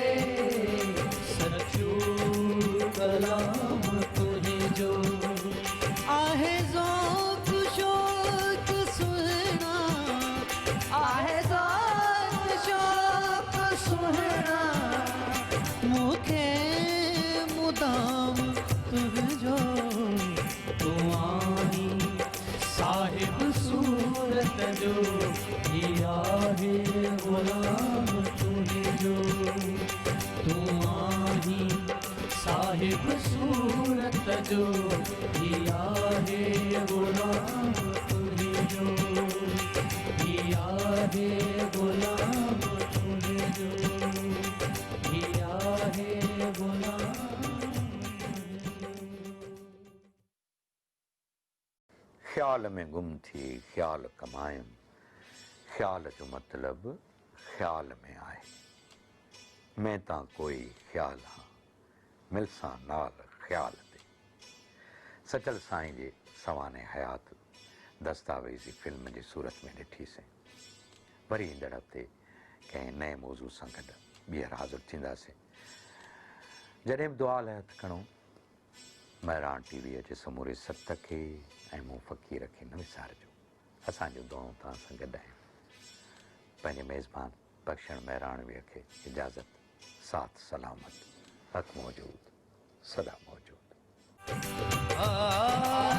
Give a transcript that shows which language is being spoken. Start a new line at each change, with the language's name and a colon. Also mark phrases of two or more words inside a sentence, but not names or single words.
Sindhi: सचू कलाम तुझो आहे ज़ौक़ शौक़ सुहिणा आहे ज़ौक़ शौक़ सुहिणा मूंखे मुदाम तुझो तू आही साहिब सूरत जो ही आहे गुलाम तुझो तू आही साहिब सूरत जो हिया है गुलाम तुझो हिया है गुलाम तुझो हिया है गुलाम ख़्याल में गुम थी ख़्याल कमायम ख़्याल जो मतलब ख़्याल में आहे
Saraiki: मैं तां कोई ख़्याल हाँ मिलसां नाल
Sindhi: ख़्याल ते सचल साईं जे सवाने हयात दस्तावेज़ी फिल्म जी सूरत में ॾिठीसीं वरी ईंदड़ हफ़्ते कंहिं नए मौज़ू सां गॾु ॿीहर हाज़िर थींदासीं जॾहिं बि दुआ लाइ हथु खणो महिराण टीवीअ जे समूरे सत खे ऐं मूं फ़क़ीर खे न विसारिजो असांजो दुआऊं तव्हां सां गॾु आहिनि पंहिंजे मेज़बान बख़्शण महिराणवीअ खे इजाज़त साथ सलामत हक़ मौजूद सदा मौजूद